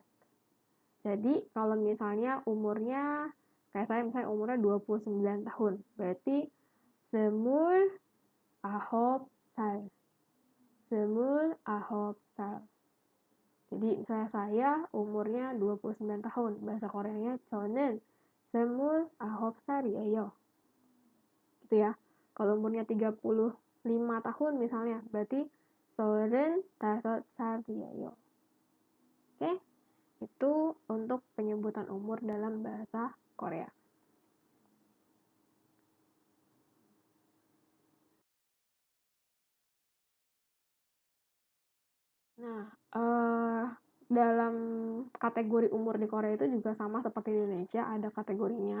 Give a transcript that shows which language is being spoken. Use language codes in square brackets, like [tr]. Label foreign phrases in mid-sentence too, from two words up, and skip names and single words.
[id] Jadi kalau misalnya umurnya kayak saya misalnya umurnya 29 tahun, berarti [ko] 스물아홉 살. 스물아홉 살. [id] Jadi misalnya saya umurnya 29 tahun, bahasa Koreanya [ko] 저는 스물아홉 살이에요. [id] Gitu ya. Kalau umurnya 35 tahun misalnya, berarti 35살이에요. Oke? Itu untuk penyebutan umur dalam bahasa Korea. Nah, dalam kategori umur di Korea itu juga sama seperti di Indonesia, ada kategorinya.